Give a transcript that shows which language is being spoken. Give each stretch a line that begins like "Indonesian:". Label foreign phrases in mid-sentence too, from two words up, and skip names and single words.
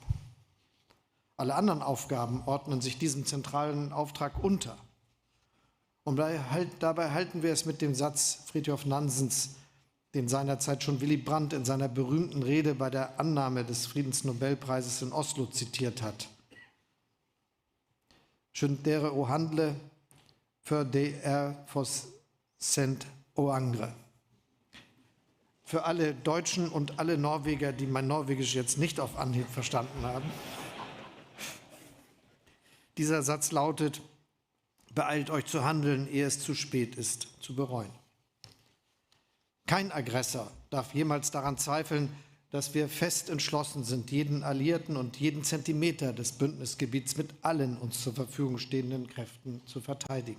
German: Alle anderen Aufgaben ordnen sich diesem zentralen Auftrag unter. Und dabei halten wir es mit dem Satz Fridtjof Nansens, den seinerzeit schon Willy Brandt in seiner berühmten Rede bei der Annahme des Friedensnobelpreises in Oslo zitiert hat.
Norwegian: Skjønt dere å handle før det for sent å angre.
German: Für alle Deutschen und alle Norweger, die mein Norwegisch jetzt nicht auf Anhieb verstanden haben. Dieser Satz lautet: Beeilt euch zu handeln, ehe es zu spät ist, zu bereuen. Kein Aggressor darf jemals daran zweifeln, dass wir fest entschlossen sind, jeden Alliierten und jeden Zentimeter des Bündnisgebiets mit allen uns zur Verfügung stehenden Kräften zu verteidigen.